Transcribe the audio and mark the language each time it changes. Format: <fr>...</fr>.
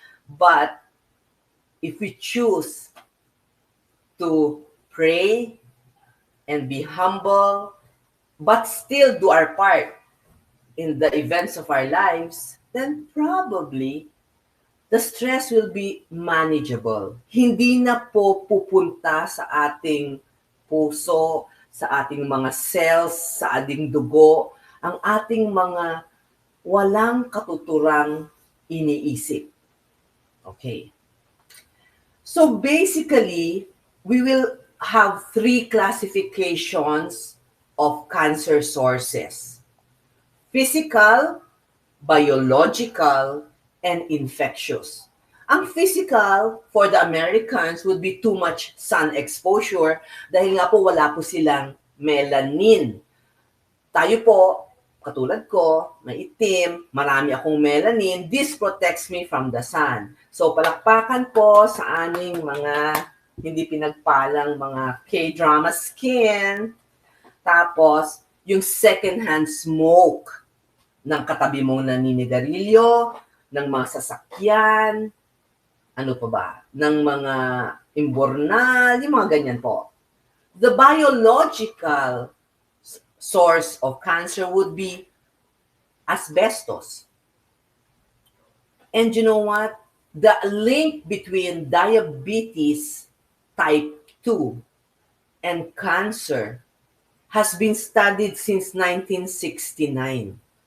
<en>But if we choose to pray and be humble, but still do our part in the events of our lives, then probably the stress will be manageable.</en> <tl>Hindi na po pupunta sa ating puso, sa ating mga cells, sa ating dugo, ang ating mga walang katuturang iniisip. Okay.</tl> <en>So basically, we will have three classifications of cancer sources: physical, biological, and infectious. Ang physical for the Americans would be too much sun exposure</en> <tl>dahil nga po wala po silang</tl> <en>melanin.</en> <tl>Tayo po, katulad ko, maitim, marami akong melanin,</tl> <en>this protects me from the sun.</en> <tl>So palakpakan po sa aming mga hindi pinagpalang mga K-drama skin. Tapos, yung second-hand smoke ng katabi mong naninigarilyo, ng mga sasakyan, ano pa ba, ng mga imbornal, yung mga ganyan po.</tl> <en>The biological source of cancer would be asbestos. And you know what? The link between diabetes type 2 and cancer has been studied since 1969.</en>